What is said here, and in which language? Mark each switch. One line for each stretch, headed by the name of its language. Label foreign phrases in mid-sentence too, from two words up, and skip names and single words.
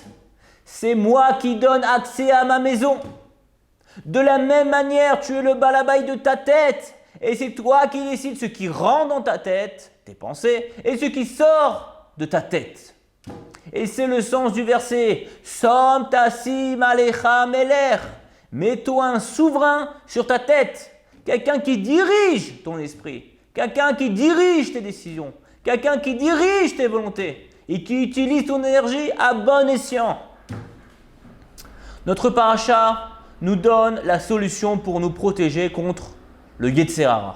French: C'est moi qui donne accès à ma maison. De la même manière, tu es le Balabaït de ta tête et c'est toi qui décides ce qui rentre dans ta tête, tes pensées, et ce qui sort de ta tête. Et c'est le sens du verset «
Hebrew: שום תשים עליך מלך
French: » Mets-toi un souverain sur ta tête, quelqu'un qui dirige ton esprit, quelqu'un qui dirige tes décisions, quelqu'un qui dirige tes volontés et qui utilise ton énergie à bon escient. Notre paracha nous donne la solution pour nous protéger contre le
Hebrew: יצר הרע.